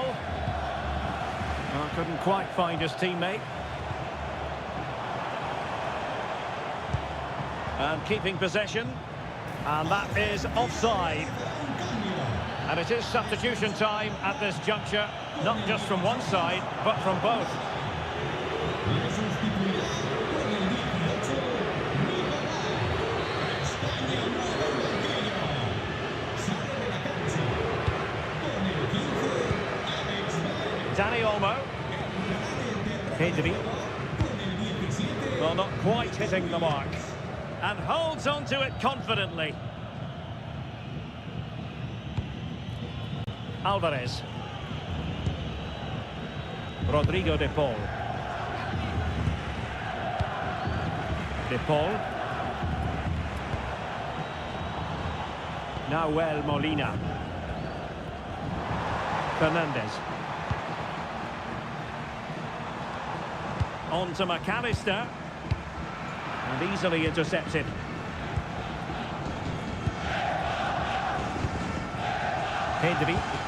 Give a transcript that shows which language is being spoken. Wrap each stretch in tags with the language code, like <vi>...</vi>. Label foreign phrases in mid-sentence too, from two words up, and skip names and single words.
<en>Oh, couldn't quite find his teammate. And keeping possession. And that is offside. And it is substitution time at this juncture, not just from one side, but from both. Dani Olmo. Pedri. Well, not quite hitting the mark. And holds on to it confidently. Alvarez. Rodrigo de Paul. De Paul. Nahuel Molina. Fernandez. On to McAllister. And easily intercepted. Pedri.</en>